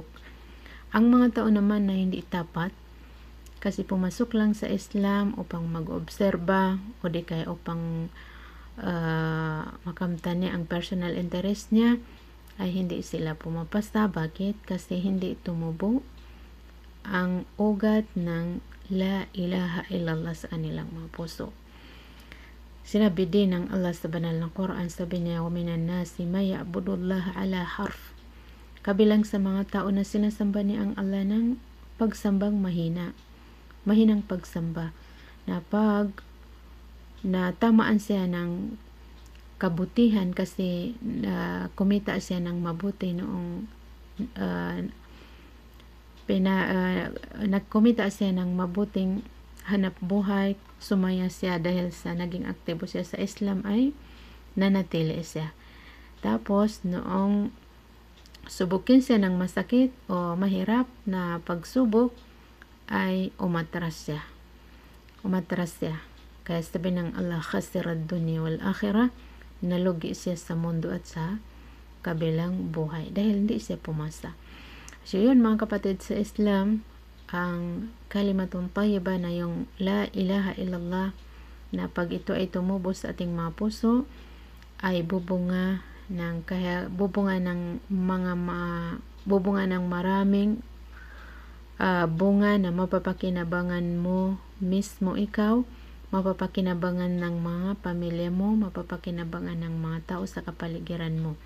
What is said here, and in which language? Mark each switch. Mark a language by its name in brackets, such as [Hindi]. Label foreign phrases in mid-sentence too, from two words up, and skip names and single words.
[Filipino] Ang mga tao naman na hindi tapat, kasi pumasok lang sa Islam upang mag-obserba o di kaya upang makamtan niya ang [English] personal interest [Filipino] niya, ay hindi sila pumapasa. Bakit? Kasi hindi tumubo ang ugat ng [Arabic] لا إله إلا الله [Filipino] sa kanilang mga puso. Sinabi din ng Allah sa banal na Quran, sabi niya, [Arabic] ومن الناس من يعبد الله على حرف. [Filipino] Kabilang sa mga tao na sinasamba niya ang Allah ng pagsambang mahinang pagsamba, na pag natamaan siya ng kabutihan kasi kumita siya ng mabuti noong nagkumita siya ng mabuting hanap buhay, sumaya siya dahil sa naging aktibo siya sa Islam, ay nanatili siya. Tapos noong subukin siya ng masakit o mahirap na pagsubok, ay umatras siya. Kaya sabi ng Allah, [Arabic] خسر الدنيا والآخرة, [Filipino] nalugi siya sa mundo at sa kabilang buhay dahil hindi siya pumasa. So yun mga kapatid sa Islam, ang [Arabic] كلمة طيبة [Filipino] na yung [Arabic] لا إله إلا الله, [Filipino] na pag ito ay tumubo sa ating mga puso, ay bubunga ng maraming bunga na mapapakinabangan mo mismo ikaw, mapapakinabangan ng mga pamilya mo, mapapakinabangan ng mga tao sa kapaligiran mo.